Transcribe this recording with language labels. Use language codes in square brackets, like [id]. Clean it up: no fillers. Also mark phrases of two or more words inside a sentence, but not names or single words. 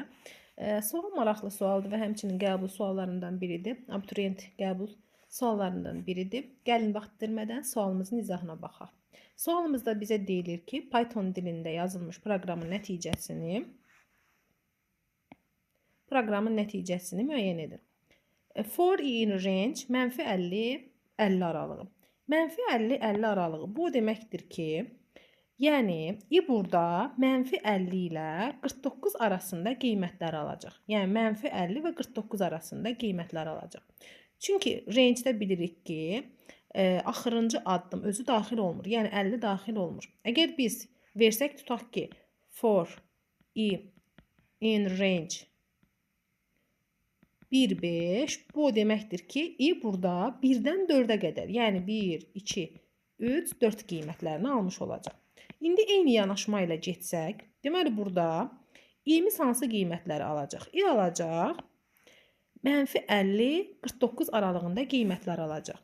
[az] Sual maraqlı sualdır və həmçinin qəbul suallarından biridir. Abituriyent qəbul suallarından biridir. Gəlin vaxt itirmədən sualımızın izahına baxaq. Sualımızda bizə deyilir ki, Python dilində yazılmış proqramın nəticəsini müəyyən edin. [en] For i in range [az] mənfi 50, 50 aralığı. Mənfi 50, 50 aralığı. Bu deməkdir ki, yəni i burada mənfi 50 ilə 49 arasında qiymətlər alacaq. Yəni mənfi 50 və 49 arasında qiymətlər alacaq. Çünki rangedə bilirik ki, axırıncı addım özü daxil olmur. Yəni 50 daxil olmur. Əgər biz versək tutaq ki, [en] for i in range 1, 5, [az] bu deməkdir ki, i burada 1-dən 4-ə qədər, yəni 1, 2, 3, 4 qiymətlərini almış olacaq. İndi eyni yanaşma ilə getsək, deməli burada i'miz hansı qiymətləri alacaq? i alacaq, mənfi 50, 49 aralığında qiymətlər alacaq.